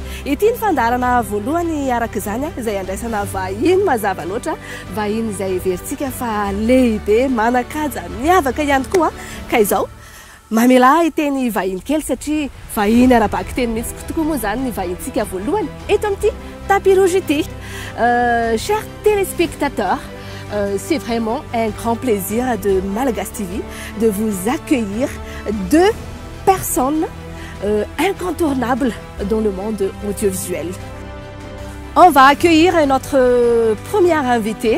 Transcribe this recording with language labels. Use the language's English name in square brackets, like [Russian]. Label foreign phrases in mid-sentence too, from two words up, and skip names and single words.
[Malagasy] Ity ny fandarana voalohany araka izany a izay andraisana vahiny mazava loatra, vahiny izay heverintsika fa lehibe, manan-kaja, miavaka ihany koa ka izao mamela iteny vahiny kely satria vahiny arabaky teny mihitsy tokoa moa zany ny vahintsika voalohany eto amin'ity [French] tapis rouge [Malagasy] ity. [French] Chers téléspectateurs, c'est vraiment un grand plaisir de Malagasy TV de vous accueillir deux personnes incontournables dans le monde audiovisuel. On va accueillir notre première invitée.